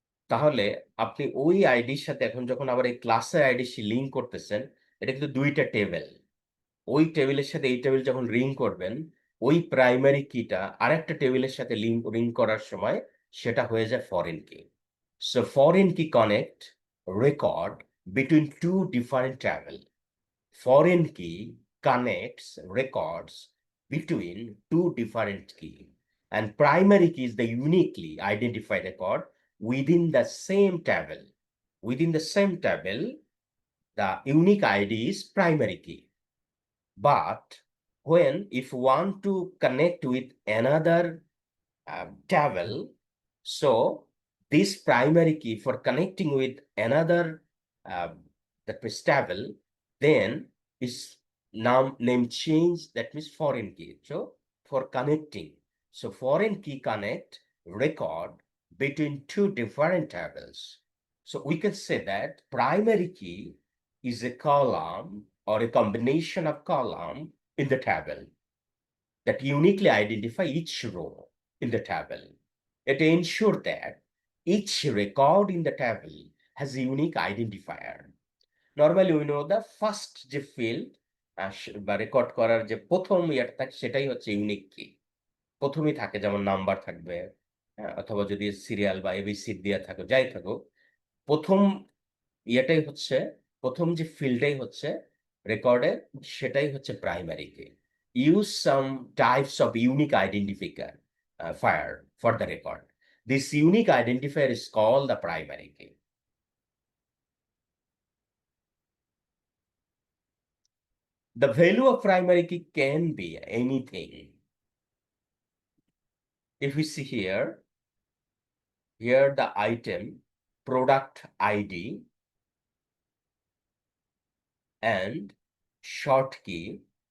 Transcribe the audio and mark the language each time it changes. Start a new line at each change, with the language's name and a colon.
Bangla: তাহলে আপনি ওই আইডির সাথে এখন যখন আবার এই ক্লাসের আইডি লিঙ্ক করতেছেন, এটা কিন্তু দুইটা টেবিল। ওই টেবিলের সাথে এই টেবিল যখন রিং করবেন, ওই প্রাইমারি কিটা আরেকটা টেবিলের সাথে রিং করার সময় সেটা হয়ে যায় ফরেন কি।
English: So foreign key connect record between two different table. Foreign key connects records between two different key, and primary key is the uniquely identified record within the same table. Within the same table, the unique ID is primary key. But when if want to connect with another table, so this primary key for connecting with another um, that means table, then is now name change, that means foreign key. So for connecting, so foreign key connect record between two different tables. So we can say that primary key is a column or a combination of column in the table that uniquely identify each row in the table. It ensures that each record in the table has a unique identifier. Normally we know the first
Bangla: যে field বা record করার যে প্রথম ইয়াটা থাকে সেটাই হচ্ছে unique কি। প্রথমেই থাকে, যেমন নাম্বার থাকবে, অথবা যদি সিরিয়াল বা এবিসি দেওয়া থাকো, যাই থাকুক, প্রথম ইয়েটাই হচ্ছে, প্রথম যে ফিল্ডটাই হচ্ছে রেকর্ডের, সেটাই হচ্ছে প্রাইমারি কি।
English: Use some types of unique identifier fire for the record. This unique identifier is call the primary key. The value of primary key can be anything. If we see here, here the item product ID and short key.